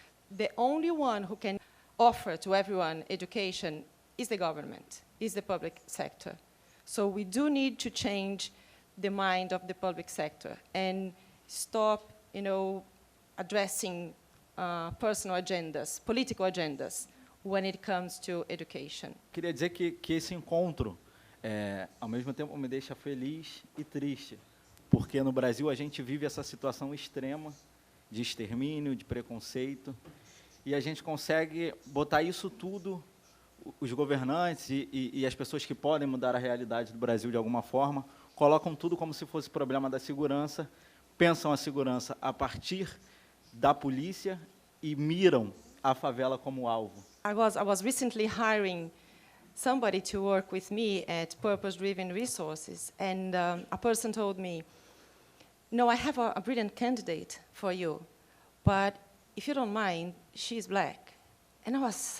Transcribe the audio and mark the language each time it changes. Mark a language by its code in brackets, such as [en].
[en] The only one who can offer to everyone education is the government, is the public sector. So we do need to change the mind of the public sector and stop, addressing personal agendas, political agendas, when it comes to education. [pt] Queria dizer que esse encontro, ao mesmo tempo, me deixa feliz e triste, porque no Brasil a gente vive essa situação extrema de extermínio, de preconceito, e a gente consegue botar isso tudo, os governantes e as pessoas que podem mudar a realidade do Brasil de alguma forma, colocam tudo como se fosse problema da segurança, pensam a segurança a partir da polícia e miram a favela como alvo. [en] I was recently hiring somebody to work with me at Purpose Driven Resources, and a person told me, "No, I have a brilliant candidate for you, but if you don't mind, she's black." And I was,